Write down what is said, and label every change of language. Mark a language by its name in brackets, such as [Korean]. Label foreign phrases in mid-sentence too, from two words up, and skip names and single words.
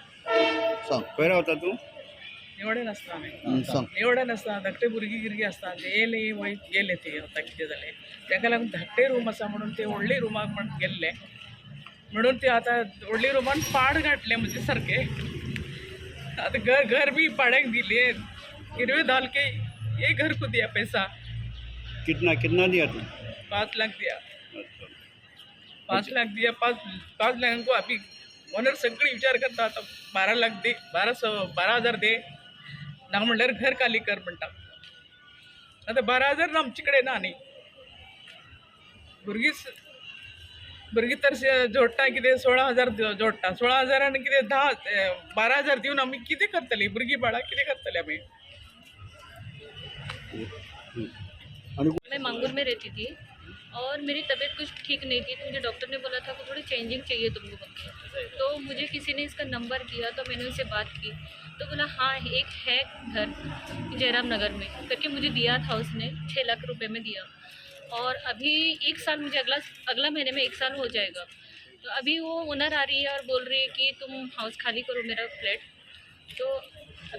[Konkani] सांग खंय रावता तूं निवडेन आसता आमी सांग निवडेन आसता धाकटे भुरगीं आसता ते येयली वय गेले ते आतां कितें जालें ताका लागून धाकटे रूम आसा म्हणून ते व्हडले रुमाक म्हण गेल्ले म्हणून ते आतां व्हडली रूमान पाड घातले म्हणजे सारके आतां घर भी पाड्याक दिले [Hindi] गिरवे डाल के ये घर को दिया पैसा कितना दिया तू 5 लाख दिया 5 लाख दिया 5 लाख को अभी ओनर [Konkani] सगळी विचार करता आता 12 लाख दे 12,000 दे ना म्हणल्यार घर खाली कर म्हणटा आता 12,000 आमचे कडेन ना न्ही भुरगीं तर जोडटा कितें 16,000 जोडटा 16,000 आनी कितें 12,000 दिवन आमी कितें करतलीं भुरगीं बाळां कितें करतलीं आमी [Hindi] मैं मंगूर में रहती थी और मेरी तबीयत कुछ ठीक नहीं थी तो मुझे डॉक्टर ने बोला था कि थोड़ी चेंजिंग चाहिए तुमको करके तो मुझे किसी ने इसका नंबर दिया तो मैंने उनसे बात की तो बोला हाँ एक है घर जयराम नगर में करके मुझे दिया था उसने 6 लाख रुपए में दिया और अभी 1 साल मुझे अगला महीने में 1 साल हो जाएगा तो अभी वो ओनर आ रही है और बोल रही है कि तुम हाउस खाली करो मेरा फ्लैट तो अभी